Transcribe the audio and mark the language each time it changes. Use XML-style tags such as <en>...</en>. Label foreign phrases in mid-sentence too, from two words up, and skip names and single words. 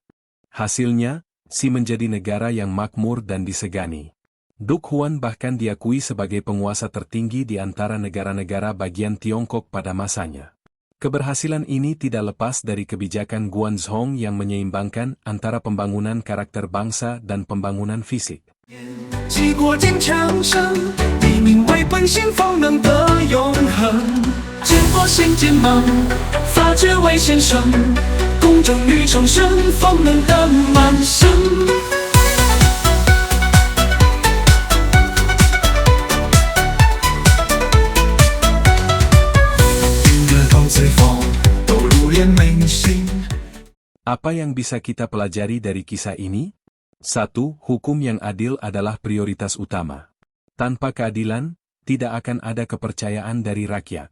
<id>Hasilnya, Xi menjadi negara yang makmur dan disegani. Duke Huan bahkan diakui sebagai penguasa tertinggi di antara negara-negara bagian Tiongkok pada masanya. Keberhasilan ini tidak lepas dari kebijakan Guanzhong yang menyeimbangkan antara pembangunan karakter bangsa dan pembangunan fisik.</id> <zh>继过境强盛，以民为本心，方能得永恒。建国新建盟，法治为先生，公正与诚实，方能得满生。</zh> <id>Apa yang bisa kita pelajari dari kisah ini?</id> <zh>1.</zh> <id>Hukum yang adil adalah prioritas utama. Tanpa keadilan, tidak akan ada kepercayaan dari rakyat.</id>